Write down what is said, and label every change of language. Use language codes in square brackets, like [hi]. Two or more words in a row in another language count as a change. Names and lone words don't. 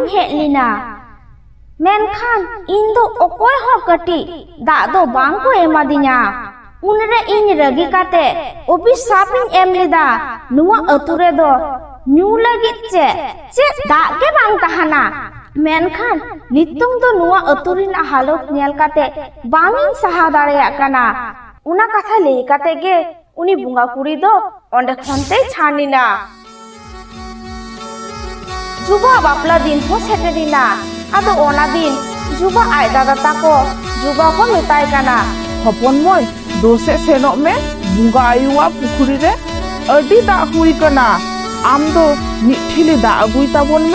[sat] हेलिना मेनखान इन दो ओकोय हो कटी दा दो बांग को एमादिnya उनरे इन रगी काते अभिशाप एम लेदा नुआ अतुरे दो न्यू लगित चे दा के बांग तहाना मेनखान नितुंग दो नुआ अतुरिना हालत नेल काते बांगिन सहा दाड़ेया काना उना कथा लेई काते गे उनी बुंगा कुड़ी दो ओंडे खनते छानिना। जुबा बापला दिन हो सेटेरिना आदो ओना दिन जुबा आय दादा ताको जुबा को मेताय काना हपन मोय दोसे सेनोग में बुंगा आयुआ पुखरी रे अडी दा हुई कना आम दो मिठिली दा अगुई ताबोन में।